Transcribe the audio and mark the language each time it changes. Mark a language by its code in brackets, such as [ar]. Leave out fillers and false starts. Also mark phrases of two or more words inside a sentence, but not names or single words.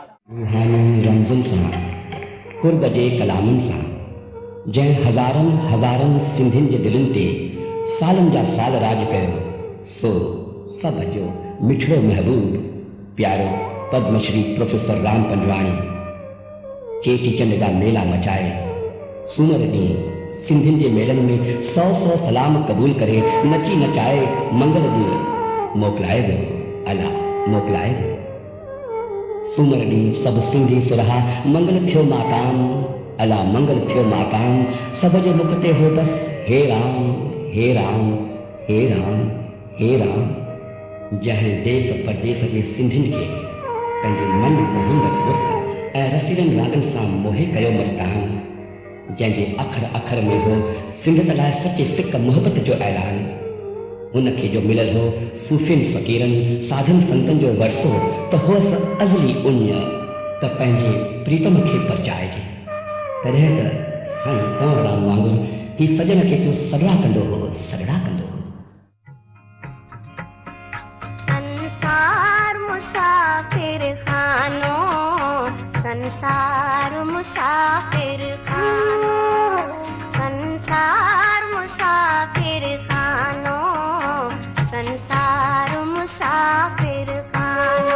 [sd] रूहानी रमज़ुनि सां, कुर्ब जे कलामनि सां, जंहिं हज़ारनि हज़ारनि सिंधियुनि जे दिलनि ते सालनि जा साल राज कयो, सो सभ जो मिठड़ो महबूब प्यारो पद्मश्री प्रोफेसर राम पंजवाणी चेटीचंड जा मेला मचाए सूमर ॾींहुं सिंधियुनि जे मेलनि में 100 सलाम क़बूल करे नची नचाए मंगल ॾींहुं मोकिलाए वियो। अला मोकिलाए वियो। सूमर ॾींहुं सभु सिंधी सुरहा मंगल थियो माताम, अला मंगल थियो माताम। सभ जे मुख ते हो बस हे राम हे राम हे राम हे राम। जंहिं देश परदेस जे सिंधियुनि खे पंहिंजे मन मोहंदड़ गुरत ऐं रसीलनि रागनि सां मोहे कयो मस्तान, जंहिंजे अखर अखर में हो सिंधत लाइ सचे सिक मोहबत जो ऐलान। उनखे जो मिलल हो सूफ़ियुनि फ़क़ीरनि साधन संतनि जो वरसो त होसि अज़ली उञ त पंहिंजे प्रीतम खे परचाइजे। तॾहिं त साईं कंवरराम वांगुरु ही सजन खे तूं सगड़ा कंदो हो, सगड़ा कंदो हो। संसार मुसाफिर खानो, संसार मुसाफिर खानो, संसार मुसाफिर खानो, संसार मुसाफिर खानो।